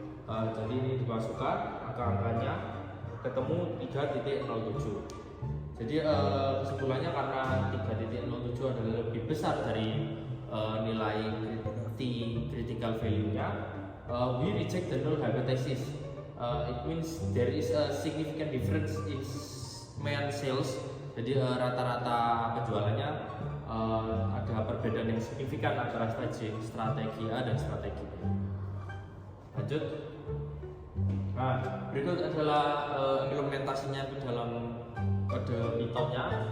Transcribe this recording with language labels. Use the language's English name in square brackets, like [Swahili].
[Indonesian] Jadi ini dimasukkan angka-angkanya ketemu 3.07. Jadi kesimpulannya karena 3.07 adalah lebih besar dari nilai T critical value-nya, [English] we reject the null hypothesis. It means there is a significant difference in main sales. [Indonesian] Jadi rata-rata penjualannya ada perbedaan yang signifikan antara strategi A dan strategi B. Lanjut. Nah, berikut adalah implementasinya ke dalam kode Python-nya.